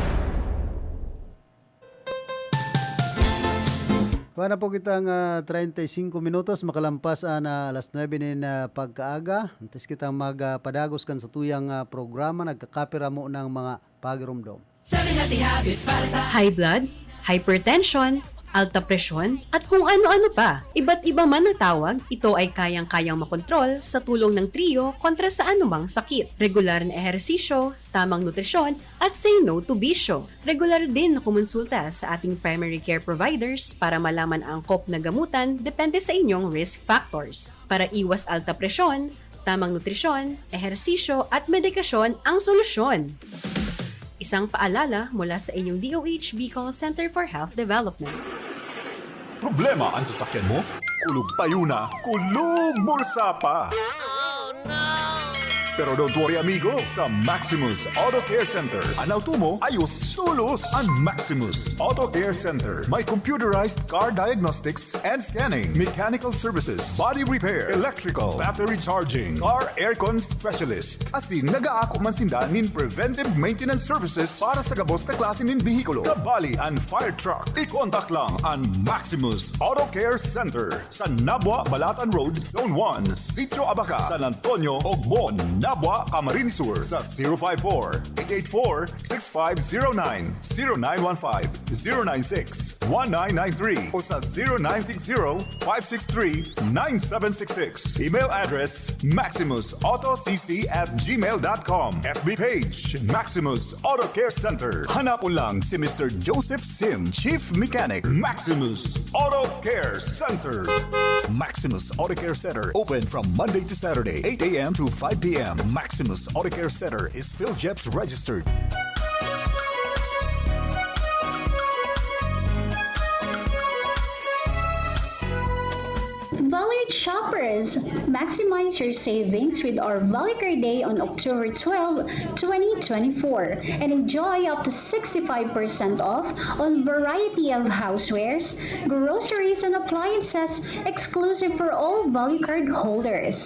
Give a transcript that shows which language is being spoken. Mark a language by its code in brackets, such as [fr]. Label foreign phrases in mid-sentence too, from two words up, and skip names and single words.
[bik] Para po kitang 35 minutos makalampas na alas 9 nin pagkaaga. Antes kitang magpadagos kan sa tuyang programa, nagkakapira mo ng mga pagirumdom. [en] 7 healthy habits [tl] para sa [en] high blood, [tl] hypertension, alta presyon, at kung ano-ano pa. Iba't iba man ang tawag, ito ay kayang-kayang makontrol sa tulong ng trio kontra sa anumang sakit. Regular na ehersisyo, tamang nutrisyon, at [en] say no to [tl] bisyo. Regular din na kumonsulta sa ating [en] primary care providers [tl] para malaman ang angkop na gamutan depende sa inyong [en] risk factors. [tl] Para iwas alta presyon, tamang nutrisyon, ehersisyo, at medikasyon ang solusyon. Isang paalala mula sa inyong DOH Bicol Center for Health Development. [bik] Problema ang sasakyan mo? Kulog payo na, kulog bulsa pa! Pero [en] don't worry [bik] amigo, sa Maximus Auto Care Center, ang auto mo ayos tulos. [en] Ang Maximus Auto Care Center may computerized car diagnostics and scanning, mechanical services, body repair, electrical, battery charging, car aircon specialist. [bik] Asin nag-aako man sinda nin [en] preventive maintenance services [bik] para sa gabos na klase nin bihikulo, kabali and [en] fire truck. [bik] I-contact lang ang Maximus Auto Care Center sa Nabwa, Balatan Road, Zone 1, Sitio Abaca, San Antonio, Ogmon, Nabwa, Camarines Sur sa 054-884-6509, 0915-096-1993 o sa 0960-563-9766. [en] Email address maximusautocc@gmail.com. FB page Maximus Auto Care Center. [bik] Hanapon lang si Mr. [en] Joseph Sim, Chief Mechanic, Maximus Auto Care Center. Maximus Auto Care Center, open from Monday to Saturday, 8 a.m. to 5 p.m. Maximus Auto Care Center is PhilJeps registered. Valued shoppers, maximize your savings with our Value Care Day on October 12, 2024 and enjoy up to 65% off on variety of housewares, groceries, and appliances exclusive for all Value Card holders.